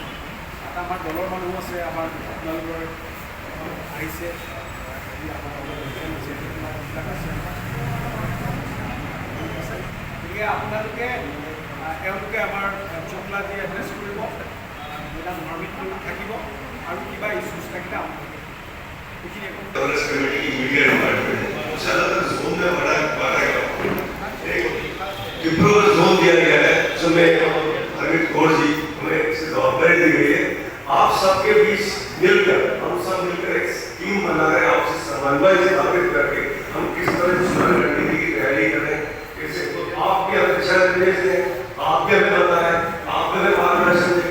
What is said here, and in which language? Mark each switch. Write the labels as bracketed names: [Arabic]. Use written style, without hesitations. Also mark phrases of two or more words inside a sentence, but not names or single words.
[Assamese] এটা আমাৰ দলৰ মানুহ আছে, আমাৰ আপোনালোকৰ আহিছে গতিকে আপোনালোকে তেওঁলোকে আমাৰ শুক্লাজী এড্ৰেছ কৰিব, মেডাম হৰমিত থাকিব আৰু কিবা ইছ্যুজ থাকিলে আপোনালোকে [Hindi] आप सबके बीच मिलकर हम सब मिलकर एक टीम बना रहे हैं, आपसे समन्वय से स्थापित करके हम किस तरह चुनाव रणनीति की तैयारी करें, कैसे आप भी हमें दिशा निर्देश दें, आप भी हमें बताएं, आप भी हमें मार्गदर्शन दें।